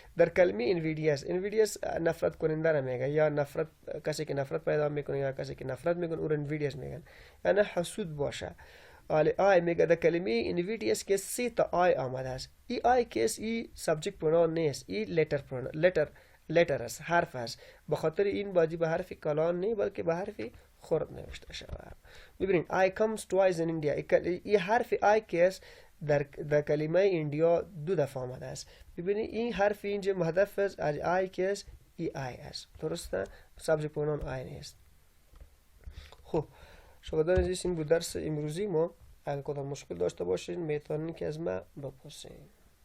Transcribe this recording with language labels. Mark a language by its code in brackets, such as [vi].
[fa] در کلمه envious نفرت کننده را میگه، یا کسی که نفرت پیدا میکنه یا کسی که نفرت میکنه او envious میگن، یعنی حسود باشه. I میگه در کلمه envious که 3 تا I آمده است. I که ای subject pronoun نیست، ای letter است، حرف است. به خاطر این باید به حرف کلام نه بلکه به حرف خرد نوشته شود. ببینید [en] I comes twice in India. [fa] ای حرف I که است در کلمه ایندیا 2 دفعه آمده است. ببینید این حرف اینجا محذف است از I که است، ای I است. درسته؟ subject pronoun I نیست. خب شاگردان عزیز این بود درس امروزی ما. اگر کدام مشکل داشته باشین میتونین که از ما بپرسین.